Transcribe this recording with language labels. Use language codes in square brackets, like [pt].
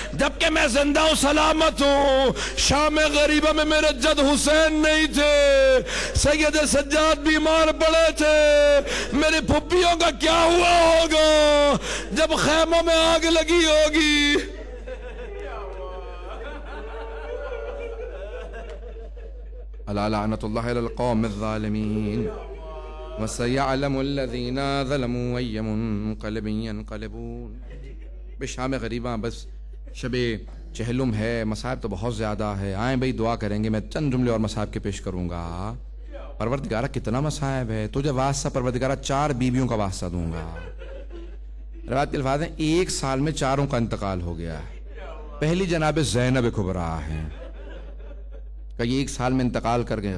[ur] جبکہ میں زندہ ہوں, سلامت ہوں. شام غریبہ میں میرے جد حسین نہیں تھے, سید سجاد بیمار پڑے تھے. میرے پھپھیوں کا کیا ہوا ہوگا جب خیموں میں آگ لگی ہوگی. [ar] الا لعنت اللہ علی القوم الظالمین وسيعلم الذين ظلموا اي منقلب ينقلبون. [ur] بے شام غریباں بس شب چہلم ہے, مصائب تو بہت زیادہ ہے. آئیں بھئی دعا کریں گے. میں چند جملے اور مصائب کے پیش کروں گا. پروردگارہ کتنا مصائب ہے, تجھے واسطہ پروردگارہ 4 بیویوں کا واسطہ دوں گا. روایت کے الفاظ ہیں 1 سال میں 4 کا انتقال ہو گیا ہے. پہلی جناب زینب کبریٰ ہیں کہ یہ 1 سال میں انتقال کر گئے.